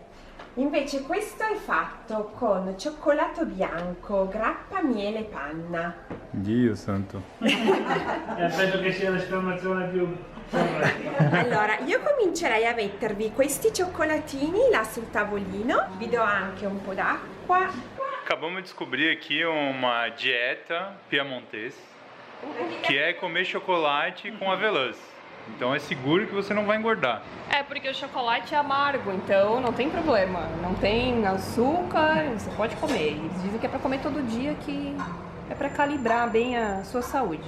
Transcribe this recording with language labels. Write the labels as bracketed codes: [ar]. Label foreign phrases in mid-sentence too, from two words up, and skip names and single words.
[it] Invece questo è fatto con cioccolato bianco, grappa, miele e panna. Dio santo. Penso che sia l'esclamazione più corretta. Allora, io comincerei a mettervi questi cioccolatini là sul tavolino. Vi do anche un po' d'acqua. [pt] Acabamos de descobrir aqui uma dieta piemontesa, que é comer chocolate com avelãs. Então é seguro que você não vai engordar. É porque o chocolate é amargo, então não tem problema. Não tem açúcar, você pode comer. Eles dizem que é pra comer todo dia, que é pra calibrar bem a sua saúde.